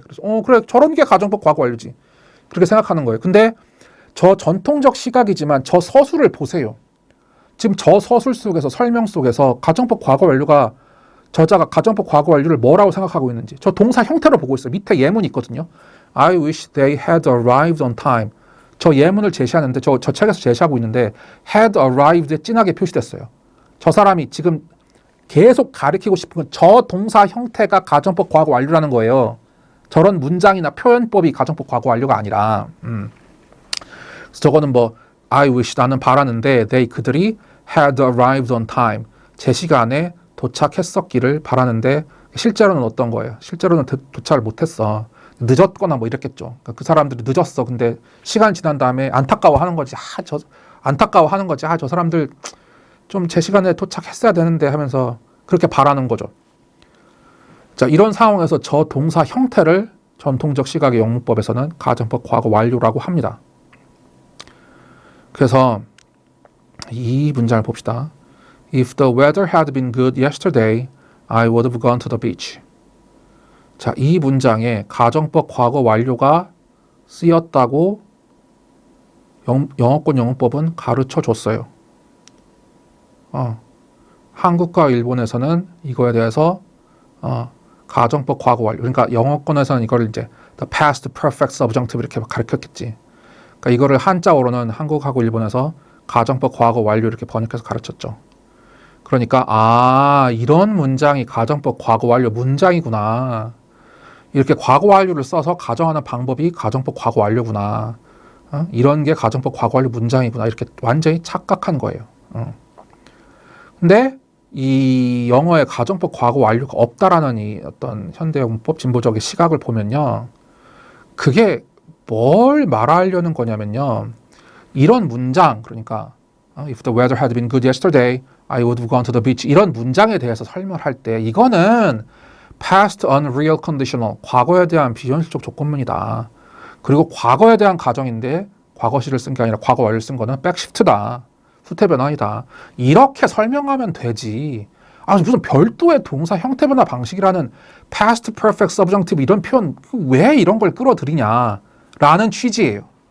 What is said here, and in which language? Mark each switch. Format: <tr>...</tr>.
<ko>그래서 그래, 저런 게 가정법 과거 완료지. 그렇게 생각하는 거예요. 근데 저 전통적 시각이지만 저 서술을 보세요. 지금 저 서술 속에서, 설명 속에서 가정법 과거 완료가, 저자가 가정법 과거 완료를 뭐라고 생각하고 있는지 저 동사 형태로 보고 있어요. 밑에 예문이 있거든요.</ko> <en>I wish they had arrived on time.</en> <ko>저 예문을 제시하는데, 저 책에서 제시하고 있는데</ko> <en>had arrived</en> <ko>에 진하게 표시됐어요. 저 사람이 지금 계속 가리키고 싶은 건 저 동사 형태가 가정법 과거 완료라는 거예요. 저런 문장이나 표현법이 가정법 과거 완료가 아니라. 저거는 뭐</ko> <en>I wish,</en> <ko>나는 바라는데 they, 그들이</ko> <en>had arrived on time,</en> <ko>제 시간에 도착했었기를 바라는데 실제로는 어떤 거예요? 실제로는 도착을 못했어. 늦었거나 뭐 이랬겠죠. 그러니까 그 사람들이 늦었어. 근데 시간이 지난 다음에 안타까워하는 거지. 안타까워하는 거지. 저 사람들 좀 제 시간에 도착했어야 되는데 하면서 그렇게 바라는 거죠. 자, 이런 상황에서 저 동사 형태를 전통적 시각의 영문법에서는 가정법 과거 완료라고 합니다. 그래서 이 문장을 봅시다.</ko> <en>If the weather had been good yesterday, I would have gone to the beach.</en> <ko>자, 이 문장에 가정법 과거 완료가 쓰였다고 영어권 영문법은 가르쳐 줬어요. 한국과 일본에서는 이거에 대해서 가정법 과거 완료. 그러니까 영어권에서는 이걸 이제</ko> <en>the past perfect subjunctive</en> <ko>이렇게 가르쳤겠지. 그러니까 이거를 한자어로는 한국하고 일본에서 가정법 과거 완료 이렇게 번역해서 가르쳤죠. 그러니까 이런 문장이 가정법 과거 완료 문장이구나. 이렇게 과거 완료를 써서 가정하는 방법이 가정법 과거 완료구나. 이런 게 가정법 과거 완료 문장이구나. 이렇게 완전히 착각한 거예요. 근데 이 영어에 가정법 과거 완료가 없다라는 이 어떤 현대영문법 진보적인 시각을 보면요. 그게 뭘 말하려는 거냐면요. 이런 문장, 그러니까</ko> <en>If the weather had been good yesterday, I would have gone to the beach.</en> <ko>이런 문장에 대해서 설명할 때 이거는</ko> <en>past unreal conditional,</en> <ko>과거에 대한 비현실적 조건문이다. 그리고 과거에 대한 가정인데 과거시를 쓴 게 아니라 과거 완료를 쓴 거는 백시프트다. 후태 변환이다. 이렇게 설명하면 되지. 무슨 별도의 동사 형태 변화 방식이라는</ko> <en>past perfect subjunctive</en> <ko>이런 표현 왜 이런 걸 끌어들이냐라는 취지예요.</ko>